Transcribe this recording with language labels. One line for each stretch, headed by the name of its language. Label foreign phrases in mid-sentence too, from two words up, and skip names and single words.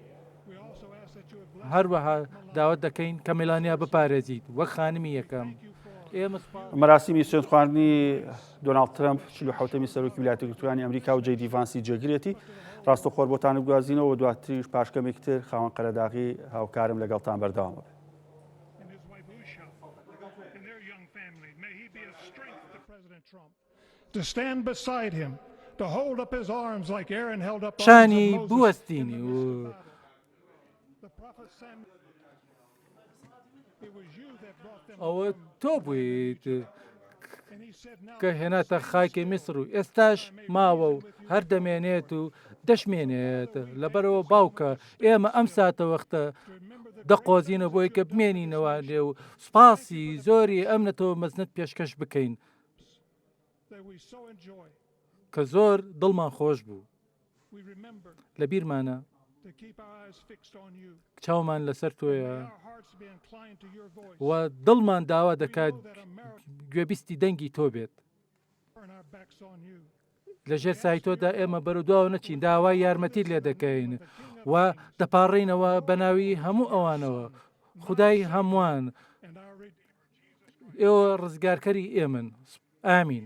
Central Kurdish: هەروەها داوت دەکەین کە میلانیا بپارێزیت وەک خانمی یەکەم. مەراسیمی سوێندخواردنی دۆناڵد ترامپ 47ەمی سەرۆکی ویلایەتە یەکگرتووەکانی ئەمریکا و جەی دی ڤانسی جێگرێتی. ڕاستەخۆر بۆتان بگوازینەوە دواتریش پاشکەمێک تر خاوەن قەرەداغی هاوکارم لەگەڵتان بەردەوام بێت.
English: To stand beside him, to hold up his arms like Aaron held up the arms
Central Kurdish: شانی
English: of Moses.
Central Kurdish: بوەستینی و
English: The prophet Samuel, it was you that brought them
Central Kurdish: ئەوە تۆ بوویت
English: and he said now
Central Kurdish: کە هێناتە خاکی میسر و ئێستاش ماوە و هەر دەمێنێت و دەشمێنێت. لەبەرەوە باوکە ئێمە ئەم ساتە وەختە دەقۆزینە بۆی کە بمێنینەوە لێ و سپاسی زۆری ئەم نەتەوە مەزنت پێشکەش بکەین
English: that we so enjoy.
Central Kurdish: کە زۆر دڵمان خۆش بوو.
English: We remember
Central Kurdish: لە بیرمانە
English: to keep our eyes fixed on you.
Central Kurdish: چاومان لەسەر تۆیە
English: May our hearts be inclined to your voice.
Central Kurdish: و دڵمان داوا
English: We
Central Kurdish: دەکات
English: know that America
Central Kurdish: گوێبیستی دەنگی تۆ بێت.
English: turn our backs on you.
Central Kurdish: لە ژێر سایتۆدا ئێمە بەرەوداوە نەچین، داوای یارمەتی لێ دەکەین و دەپاڕینەوە بە ناوی هەموو ئەوانەوە خودای هەمووان
English: And our
Central Kurdish: ئێوە ڕزگارکەری ئێمن. ئامین.